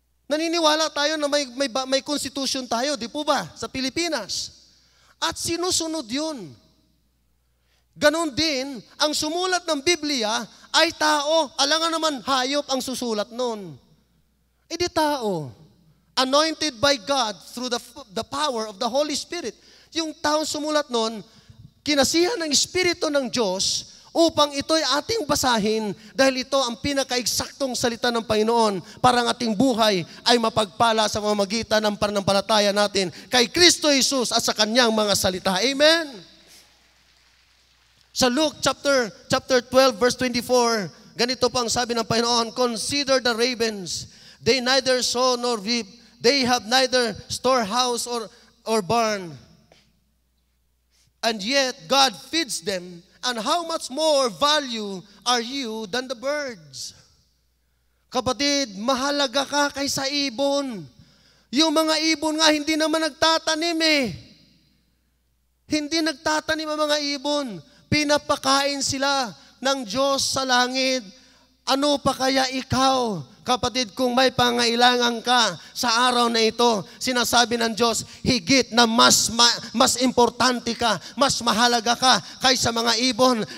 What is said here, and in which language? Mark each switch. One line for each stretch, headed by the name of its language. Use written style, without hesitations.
Filipino: Naniniwala tayo na may Constitution tayo, di po ba, sa Pilipinas? At sinusunod yun. Ganon din, ang sumulat ng Biblia ay tao. Alangan naman, hayop ang susulat nun. E di tao.
English: Anointed by God through the power of the Holy Spirit.
Filipino: Yung taong sumulat nun, kinasihan ng Espiritu ng Diyos upang ito'y ating basahin dahil ito ang pinaka-eksaktong salita ng Panginoon para ang ating buhay ay mapagpala sa pamamagitan ng pananampalataya natin kay Kristo Jesus at sa Kanyang mga salita. Amen? Sa Luke chapter 12 verse 24, ganito pang sabi ng Panginoon,
English: "Consider the ravens, they neither sow nor reap, they have neither storehouse or barn, and yet God feeds them, and how much more value are you than the birds?"
Filipino: Kapatid, mahalaga ka kaysa ibon. Yung mga ibon nga hindi naman nagtatanim eh. Hindi nagtatanim ang mga ibon. Pinapakain sila ng Diyos sa langit. Ano pa kaya ikaw, kapatid, kung may pangailangan ka sa araw na ito, sinasabi ng Diyos, higit na mas importante ka, mas mahalaga ka kaysa mga ibon.